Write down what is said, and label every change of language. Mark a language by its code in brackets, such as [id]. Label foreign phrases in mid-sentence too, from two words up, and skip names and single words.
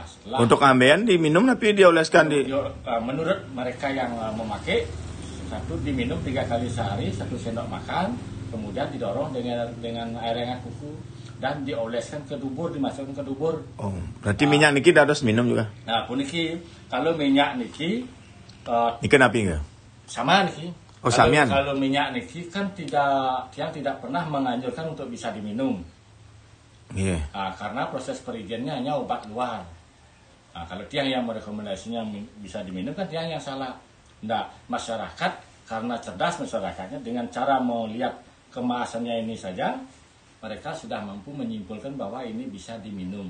[id] untuk ambeien diminum tapi dioleskan menurut mereka yang memakai, satu diminum 3 kali sehari, 1 sendok makan, kemudian didorong dengan air hangat kuku dan dioleskan ke dubur, dimasukkan ke dubur. Oh, berarti minyak niki harus minum juga. Nah, puniki kalau minyak niki napi enggak? Sama niki. [ban] Oh, samian. [id] Kalau minyak niki kan tidak pernah menganjurkan untuk bisa diminum. Iya. Karena proses perizinannya hanya obat luar. Kalau tiang yang merekomendasinya bisa diminum kan tiang yang salah. Nah, masyarakat karena cerdas masyarakatnya dengan cara melihat kemasannya ini saja, mereka sudah mampu menyimpulkan bahwa ini bisa diminum.